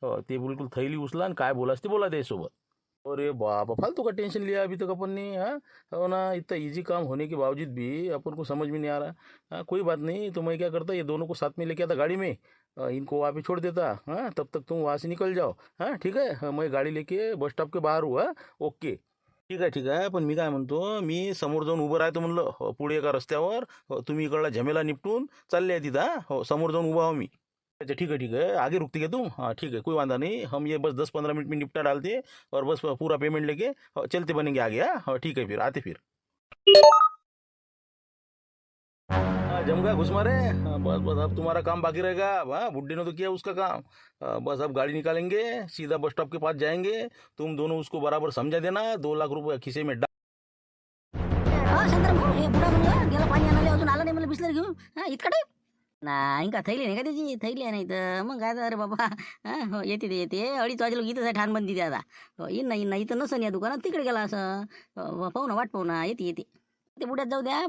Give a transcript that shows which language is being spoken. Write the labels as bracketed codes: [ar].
[mr] ते बिलकुल थैली उचला आणि काय बोलास ते बोला त्यासोबत [hi] अरे बाबा फालतू का टेंशन लिया अभी तक अपन ने हो ना इतना इजी काम होने के बावजूद भी अपन को समझ में नहीं आ रहा कोई बात नहीं तो मैं क्या करता ये दोनों को साथ में लेके आता गाड़ी में इनको वहाँ पे छोड़ देता तब तक तुम वहाँ से निकल जाओ ठीक है मैं गाड़ी लेके बस स्टॉप के बाहर हूँ ओके [mr] ठीक आहे पण मी काय म्हणतो मी समोर जाऊन उभं राहतो म्हणलं पुढे एका रस्त्यावर तुम्ही इकडला झमेला निपटून चालले आहे तिथं हो समोर जाऊन उभा हो मी [hi] अच्छा ठीक है आगे रुकती क्या तुम? हाँ ठीक है कोई वांदा नहीं, हम ये बस 10-15 मिनट में निपटा डालते और बस पूरा पेमेंट लेके चलते बनेंगे आगे। हाँ ठीक है फिर आते फिर। हाँ जम गया घुस मारे। हाँ, बस बस अब तुम्हारा काम बाकी रहेगा। हाँ बुड्ढे ने तो किया उसका काम। बस अब गाड़ी निकालेंगे, सीधा बस स्टॉप के पास जाएंगे। तुम दोनों उसको बराबर समझा देना, 2 लाख रुपये खिसे में [mr] हा शांताराम भाऊ, हे बुडा म्हणलं गेला पाणी आणायला, अजून आला नाही मला बिसलरी घेऊन. हा इतका टाईम नाही का? थैली नाही का त्याची? थैली आहे नाही तर मग काय तर, अरे बाबा हा हो येते ते येते 2:30 वाजे लोक इथंच आहे ठाण बंदी आता. हो येईन नाही इथं नसन या दुकानात, तिकडे गेला असं. पाहू ना वाट पाहू ना, येते येते ते बुड्यात जाऊ द्या.